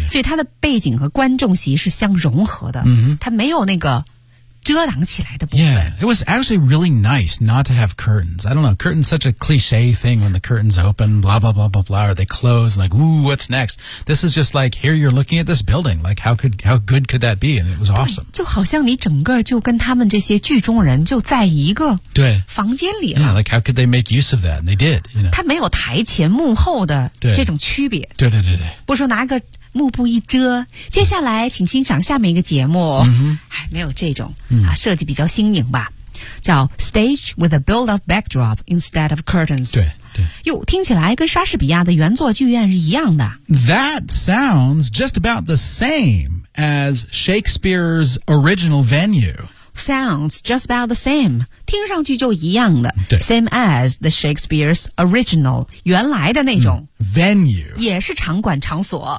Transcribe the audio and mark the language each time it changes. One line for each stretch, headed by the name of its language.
Chinese: 所以它的背景和观众席是相融合的、 mm-hmm. 它没有那个遮挡起来的部分
English: Yeah, it was actually really nice not to have curtains I don't know, curtains such a cliche thing when the curtains open, blah blah blah blah blah or they close, like, ooh, what's next This is just like, here you're looking at this building Like, how good could that be? And it was awesome
Chinese: 就好像你整个就跟他们这些剧中人就在一个房间里了
English: Yeah, like how could they make use of that? And they did, you know
Chinese: 它没有台前幕后的这种区别对, 对对对对不说拿个幕布一遮接下来请欣赏下面一个节目、 mm-hmm. 没有这种、啊、设计比较新颖吧叫
English: Stage with a build-up backdrop instead of curtains
Chinese: 对对哟听起来跟莎士比亚的原作剧院是一样的
English: That sounds just about the same as Shakespeare's original venue Sounds just about the same
Chinese: 听上去就一样的对
English: Same as the Shakespeare's original
Chinese: 原来的那种、
English: Venue
Chinese: 也是场馆场所